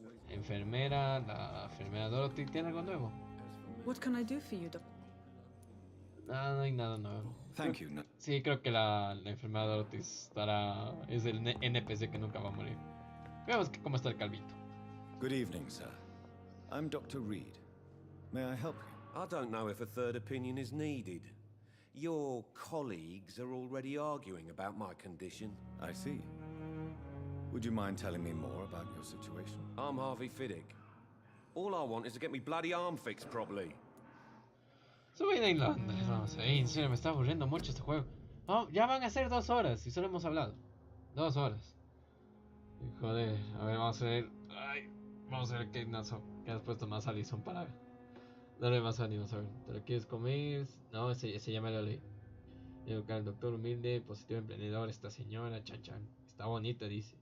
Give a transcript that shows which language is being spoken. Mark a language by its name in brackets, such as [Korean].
[Spanish] Enfermera, la enfermera Dorothy. ¿Tiene algo nuevo? [English] What can I do for you, Doc? [Spanish] No hay nada nuevo. [English] Thank you. [Spanish] Sí, creo que la enfermera Dorothy es el NPC que nunca va a morir. Veamos cómo está el calvito. [English] Good evening, sir. I'm Dr. Reed. May I help you? I don't know if a third opinion is needed. Your colleagues are already arguing about my condition. I see. Would you mind telling me more about your situation? I'm Harvey Fiddick. All I want is to get me bloody arm fixed properly. [Spanish] Subida en Londres, vamos a ver. En serio, me está aburriendo mucho este juego. Oh, ya van a ser 2 horas y solo hemos hablado. 2 horas. Joder, a ver, vamos a ver. Ay, vamos a ver qué has puesto más Alison para darle más ánimos. A ver, ¿te lo quieres comer? No, ese ya me lo leí. Educar al doctor humilde, positivo emprendedor, esta señora, chan chan. Está bonita, dice.